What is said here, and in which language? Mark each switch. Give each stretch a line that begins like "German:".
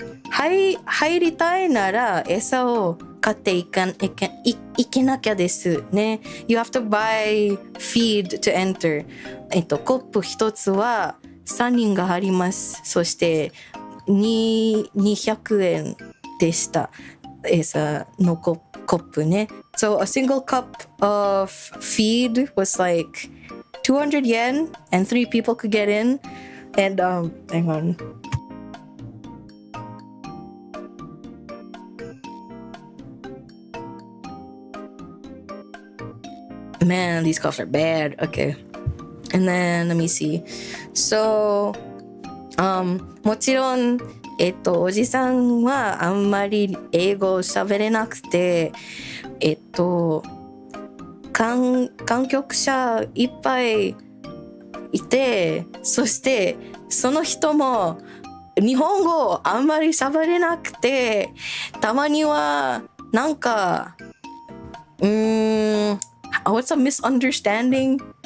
Japanese: はい、入りたいなら餌を買っていけなきゃですね。
English: You have to buy feed to enter.
Japanese: コップ一つは3人があります。そして200円でした。餌のコップね。
English: So a single cup of feed was like 200 yen, and 3 people could get in. And hang on. Man, these coughs are bad. Okay. And then let me see.
Japanese: So, もちろん、おじさんはあんまり英語を喋れなくて、観客者いっぱいいて、そしてその人も日本語あんまり喋れなくて、たまにはなんか
English: What's a misunderstanding?